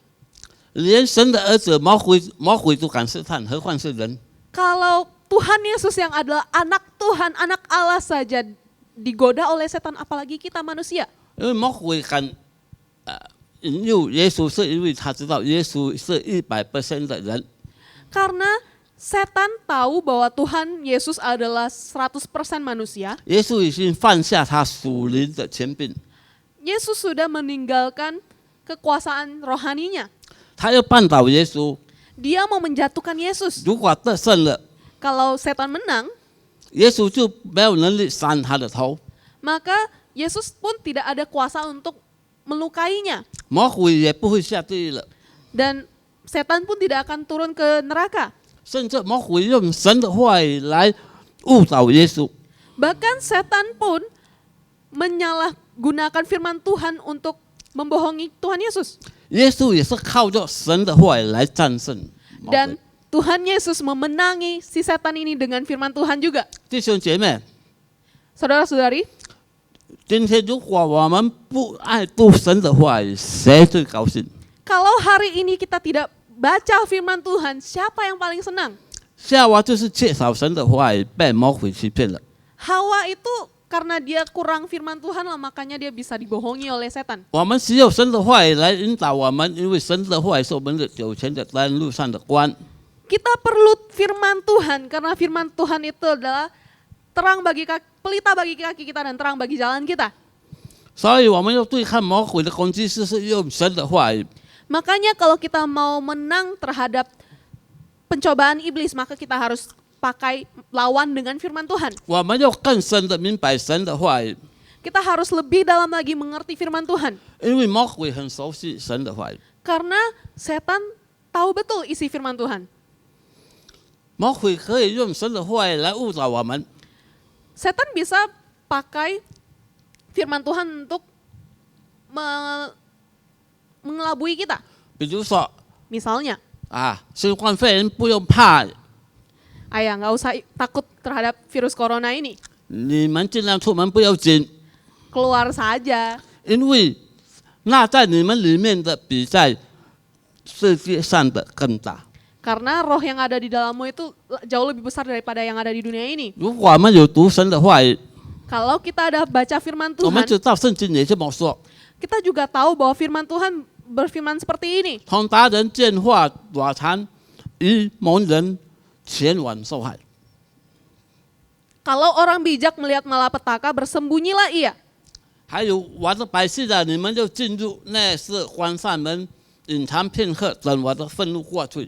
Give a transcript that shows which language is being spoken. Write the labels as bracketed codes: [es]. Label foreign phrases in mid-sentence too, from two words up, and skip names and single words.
[zh] 连神的儿子魔鬼都敢试探，何况是人？ [id] Kalau Tuhan Yesus yang adalah anak Tuhan, anak Allah saja digoda oleh setan, apalagi kita manusia. [zh] 因为魔鬼敢引诱耶稣，是因为他知道耶稣是100% 的人。 [id] Karena setan tahu bahwa Tuhan Yesus adalah 100% manusia. [zh] 耶稣已经放下他属灵的权柄， [id] Yesus sudah meninggalkan kekuasaan rohaninya. [zh] 他要绊倒耶稣。 [id] Dia mau menjatuhkan Yesus. [zh] 如果得胜了， [id] Kalau setan menang, [zh] 耶稣就没有能力伤他的头， [id] maka Yesus pun tidak ada kuasa untuk melukainya. [zh] 魔鬼也不会下地狱了。 [id] Dan setan pun tidak akan turun ke neraka. [zh] 甚至魔鬼用神的话语来误导耶稣。 [id] Bahkan setan pun menyalahgunakan firman Tuhan untuk membohongi Tuhan Yesus. [zh] 耶稣也是靠着神的话语来战胜魔鬼。 [id] Dan Tuhan Yesus memenangi si setan ini dengan firman Tuhan juga. [zh] 弟兄姐妹， [id] Saudara-saudari, [zh] 今天如果我们不爱读神的话语，谁最高兴？ [id] Kalau hari ini kita tidak baca firman Tuhan, siapa yang paling senang? [zh] 夏娃就是缺少神的话语，被魔鬼欺骗了。 [id] Hawa itu karena dia kurang firman Tuhan lah, makanya dia bisa dibohongi oleh setan. [zh] 我们需要神的话语来引导我们，因为神的话语是我们的脚前的灯，路上的光。 [id] Kita perlu firman Tuhan karena firman Tuhan itu adalah terang bagi pelita bagi kaki kita dan terang bagi jalan kita. [zh] 所以我们要对抗魔鬼的攻击，是用神的话语。 [id] Makanya kalau kita mau menang terhadap pencobaan iblis, maka kita harus pakai lawan dengan firman Tuhan. [zh] 我们要更深的明白神的话语， [id] Kita harus lebih dalam lagi mengerti firman Tuhan. [zh] 因为魔鬼很熟悉神的话语。 [id] Karena setan tahu betul isi firman Tuhan. [zh] 魔鬼可以用神的话语来误导我们。 [id] Setan bisa pakai firman Tuhan untuk mengelabui kita. [zh] 比如说 [id] Misalnya, [zh] 啊，新冠肺炎不用怕， [id] ayah nggak usah takut terhadap virus corona ini. [zh] 你们尽量出门不要紧， [id] Keluar saja. [zh] 因为那在你们里面的比在世界上的更大。 [id] Karena roh yang ada di dalammu itu jauh lebih besar daripada yang ada di dunia ini. [zh] 如果我们有读神的话语， [id] Kalau kita ada baca firman [zh] 我们 [id] Tuhan, [zh] 知道圣经也这么说： [id] kita juga tahu bahwa firman Tuhan berfirman seperti ini. [zh] 同达人见话短长，愚蒙人前往受害。 [id] Kalau orang bijak melihat malapetaka, bersembunyilah ia. [zh] 还有我的百姓啊，你们就进入内室，关上门，隐藏片刻，等我的愤怒过去。